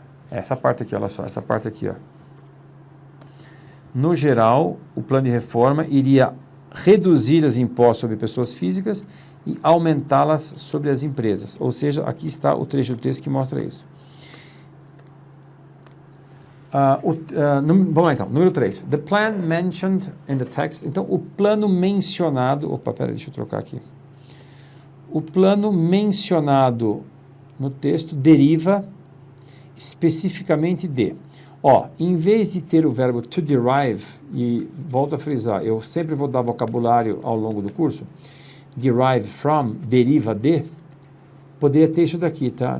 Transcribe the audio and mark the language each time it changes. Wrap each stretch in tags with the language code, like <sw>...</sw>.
<pt>Essa parte aqui, olha só, essa parte aqui, ó. No geral, o plano de reforma iria reduzir os impostos sobre pessoas físicas e aumentá-las sobre as empresas. Ou seja, aqui está o trecho do texto que mostra isso. Vamos lá então, número 3.</pt> <en>The plan mentioned in the text.</en> <pt>Então, o plano mencionado... Opa, peraí, deixa eu trocar aqui. O plano mencionado no texto deriva especificamente de... em vez de ter o verbo to derive, e volto a frisar, eu sempre vou dar vocabulário ao longo do curso, derive from, deriva de, poderia ter isso daqui, tá?</pt>